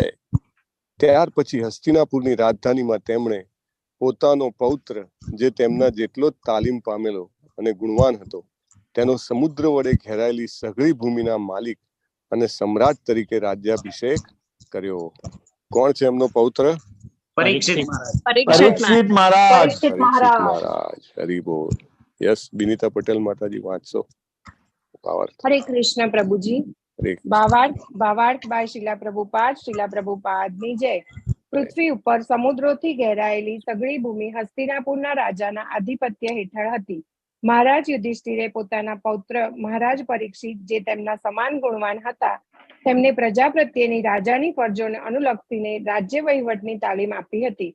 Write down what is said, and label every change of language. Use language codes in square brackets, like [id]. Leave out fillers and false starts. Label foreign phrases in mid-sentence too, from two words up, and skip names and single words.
[gu] ત્યાર પછી હસ્તિનાપુરની રાજધાનીમાં તેમણે પોતાનો પૌત્ર, જે તેમના જેટલો જ તાલીમ પામેલો અને ગુણવાન હતો, તેનો સમુદ્ર વડે ઘેરાયેલી સઘળી ભૂમિના માલિક અને સમ્રાટ તરીકે રાજ્યાભિષેક કર્યો. કોણ છે એમનો પૌત્ર? પરીક્ષિત પરીક્ષિત મહારાજ. પરીક્ષિત મહારાજ. હરિ બોલ. યસ, બિનિતા પટેલ માતાજી વાંચશો. [hi] हरे कृष्ण प्रभु जी, [gu] હરે ભાવાર્થ બાય શિલા પ્રભુપાદની જય। પૃથ્વી ઉપર સમુદ્રોથી ઘેરાયેલી સઘળી ભૂમિ હસ્તિનાપુરના રાજાના આધિપત્ય હેઠળ હતી। મહારાજ યુધિષ્ઠિરે પોતાના પૌત્ર મહારાજ પરીક્ષિત, જે તેમના સમાન ગુણવાન હતા, તેમને પ્રજા પ્રત્યેની રાજાની ફરજોને અનુલક્ષીને રાજ્ય વહીવટની તાલીમ આપી હતી।